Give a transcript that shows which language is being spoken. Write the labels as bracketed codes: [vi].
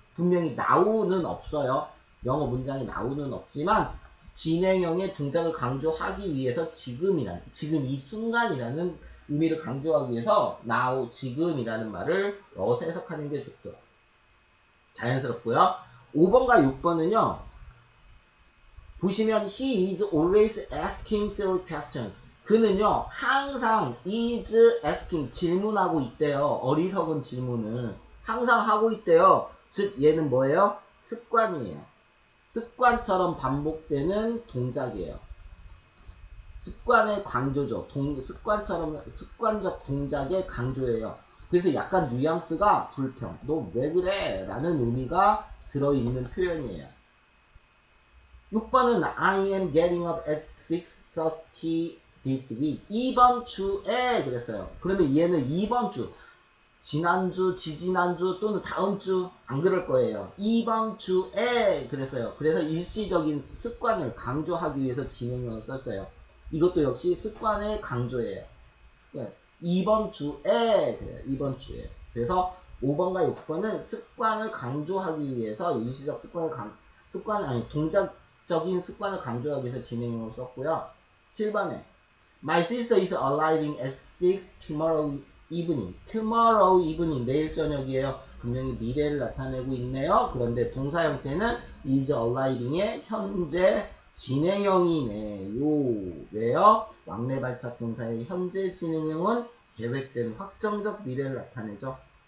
[ko] 분명히 now는 없어요. 영어 문장에 now는 없지만 진행형의 동작을 강조하기 위해서 지금 이 순간이라는 의미를 강조하기 위해서 now, 지금이라는 말을 넣어서 해석하는 게 좋죠. 자연스럽고요. 5번과 6번은요. 보시면 [en] he is always asking silly questions. [ko] 그는요 항상 [en] is asking [ko] 질문하고 있대요. 어리석은 질문을 항상 하고 있대요. 즉 얘는 뭐예요? 습관이에요. 습관처럼 반복되는 동작이에요. 습관의 강조죠. 습관적 동작의 강조예요. 그래서 약간 뉘앙스가 불평, 너 왜 그래? 라는 의미가 들어있는 표현이에요. 6번은 [en] I am getting up at 6:30 this week. [ko] 이번 주에 그랬어요. 그러면 얘는 이번 주, 지난주, 지지난주 또는 다음 주 안 그럴 거예요. 이번 주에 그랬어요. 그래서 일시적인 습관을 강조하기 위해서 진행형을 썼어요. 이것도 역시 습관의 강조예요. 습관. 이번 주에 그래요. 이번 주에. 그래서 5번과 6번은 습관을 강조하기 위해서 일시적 동작적인 습관을 강조하기 위해서 진행형을 썼고요. 7번에 [en] My sister is arriving at 6 tomorrow evening. [ko] tomorrow evening 내일 저녁이에요. 분명히 미래를 나타내고 있네요. 그런데 동사 형태는 [en] is arriving [ko] 의 현재 진행형이네요. 왜요? 왕래 발착 동사의 현재 진행형은 계획된 확정적 미래를 나타내죠.